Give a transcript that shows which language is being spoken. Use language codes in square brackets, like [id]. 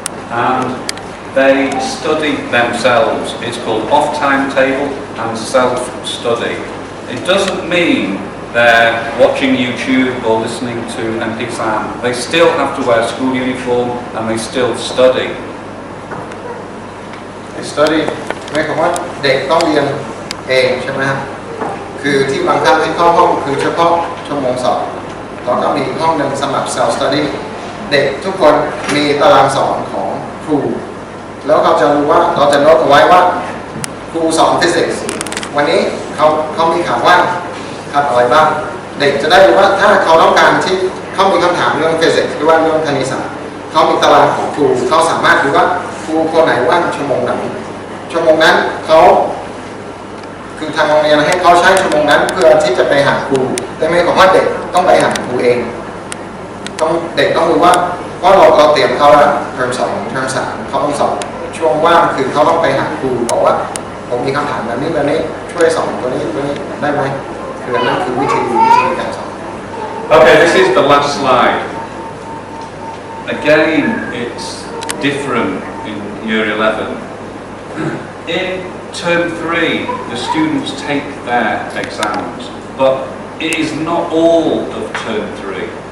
[en] And they study themselves. It's called off timetable and self-study. It doesn't mean they're watching YouTube or listening to MP3. They still have to wear school uniform and they still study. They study [th] หมายความว่าเด็กต้องเรียนเองใช่ไหมครับคือที่บางท่านที่เข้าห้องคือเฉพาะชั่วโมงสอบแล้วก็มีห้องหนึ่งสำหรับ self study เด็กทุกคนมีตารางสอนของครูแล้วเขาจะรู้ว่าเราจะโน้ตเอาไว้ว่า ครูสอนฟิสิกส์วันนี้เขามีข่าวว่างครับอะไรบ้างเด็กจะได้รู้ว่าถ้าเขาต้องการที่เขามีคำถามเรื่องฟิสิกส์หรือว่าเรื่องคณิตศาสตร์เขามีตารางของครูเขาสามารถดูว่าครูคนไหนว่างชั่วโมงไหนชั่วโมงนั้นเขา คือทางโรงเรียนให้เขาใช้ชั่วโมงนั้นเพื่อที่จะไปหาครูแต่ไม่บอกว่าเด็กต้องไปหาครูเองเด็กต้องรู้ว่าเราเตรียมเขาแล้วเทอม2เทอม3เขาต้องสอบช่วงว่างคือเขาต้องไปหาครูบอกว่าผมมีคำถามแบบนี้ช่วยสอนตัวนี้ได้ไหมคือนั่นคือวิธีการสอน [en] Okay, this is the last slide. Again, it's different in year 11. In term 3, the students take their exams, but it is not all of term 3.